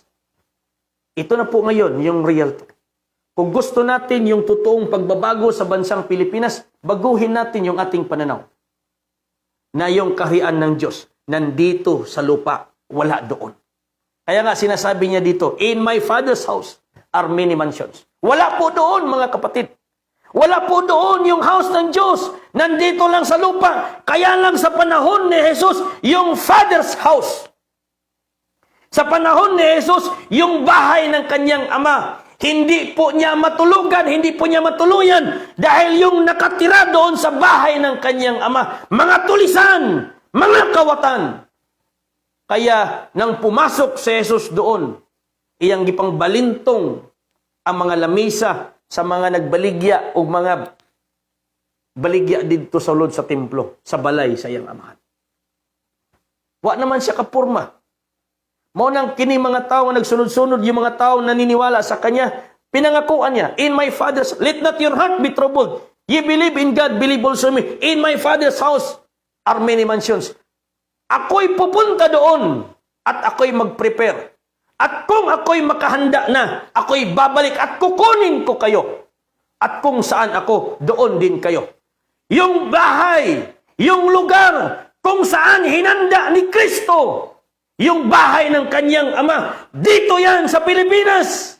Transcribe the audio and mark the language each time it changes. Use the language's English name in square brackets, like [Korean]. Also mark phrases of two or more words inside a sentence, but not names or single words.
[Filipino] Ito na po ngayon yung real talk. Kung gusto natin yung totoong pagbabago sa bansang Pilipinas, baguhin natin yung ating pananaw. Na yung kaharian ng Diyos, nandito sa lupa, wala doon. Kaya nga sinasabi niya dito, [English] in my Father's house are many mansions. [Filipino] Wala po doon mga kapatid. Wala po doon yung house ng Diyos. Nandito lang sa lupa. Kaya lang sa panahon ni Jesus, yung [English] Father's house. [Filipino] Sa panahon ni Jesus, yung bahay ng kanyang ama, hindi po niya matulugan, hindi po niya matuluyan dahil yung nakatira doon sa bahay ng kanyang ama, mga tulisan, mga kawatan. Kaya nang pumasok si Jesus doon, [Cebuano] iyang gipang balintong ang mga lamisa sa mga nagbaligya o mga baligya dito sa loob sa templo, sa balay sa iyang amahan. Wa naman siya kapurma. Mao nang kini mga tao nga nagsunod-sunod, [Filipino] yung mga tao naniniwala sa kanya, pinangakuan niya, [English] in my Father's, let not your heart be troubled. Ye believe in God, believe also in me. In my Father's house are many mansions. [Filipino] Ako'y pupunta doon at ako'y mag-prepare. At kung ako'y makahanda na, ako'y babalik at kukunin ko kayo. At kung saan ako, doon din kayo. Yung bahay, yung lugar, kung saan hinanda ni Kristo, yung bahay ng kanyang ama, dito yan sa Pilipinas.